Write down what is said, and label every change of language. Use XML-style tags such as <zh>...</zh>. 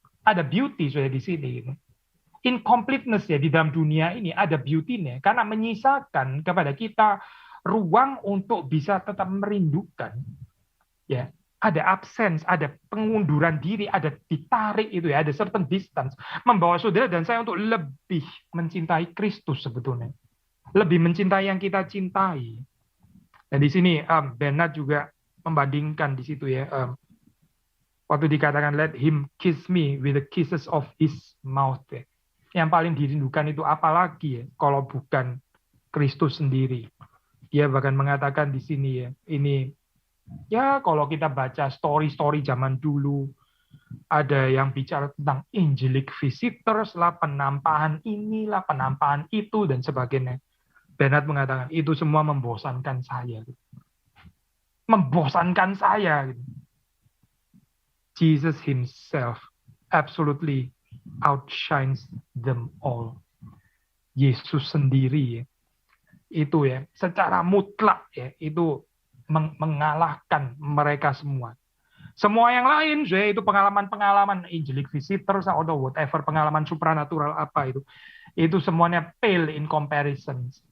<id>Ada beauty sudah di sini. Incompleteness ya di dalam dunia ini ada beauty-nya karena menyisakan kepada kita ruang untuk bisa tetap merindukan. Ya, ada absence, ada pengunduran diri, ada ditarik itu ya, ada certain distance membawa saudara dan saya untuk lebih mencintai Kristus sebetulnya. Lebih mencintai yang kita cintai. Dan di sini Bernard juga membandingkan di situ ya. Waktu dikatakan</id> <en>let him kiss me with the kisses of his mouth</en> <id>ya. Yang paling dirindukan itu apalagi ya kalau bukan Kristus sendiri. Dia bahkan mengatakan di sini ya, ini ya kalau kita baca story-story zaman dulu, ada yang bicara tentang angelic visitors lah, penampahan inilah, penampahan itu dan sebagainya. Bernard mengatakan itu semua membosankan saya. membosankan saya. Gitu.</id> <en>Jesus himself absolutely outshines them all.</en> <id>Yesus sendiri ya, itu ya secara mutlak ya itu mengalahkan mereka semua. Semua yang lain itu pengalaman-pengalaman angelic visitors atau whatever pengalaman supranatural apa itu semuanya</id> <en>pale in comparison.</en>